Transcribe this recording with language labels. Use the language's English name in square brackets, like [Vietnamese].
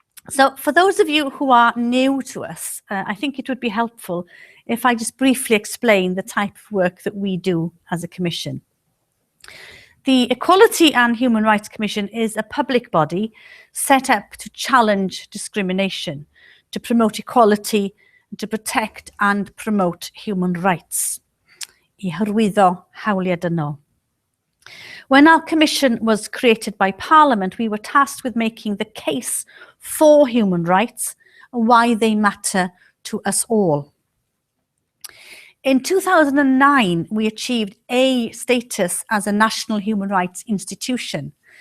[English] So for those of you who are new to us, I think it would be helpful if I just briefly explain the type of work that we do as a commission. The Equality and Human Rights Commission is a public body set up to challenge discrimination, to promote equality, to protect and promote human rights. [Welsh] I hyrwyddo hawliau dynol. [English] When our commission was created by Parliament, we were tasked with making the case for human rights and why they matter to us all. In 2009, we achieved A status as a national human rights institution.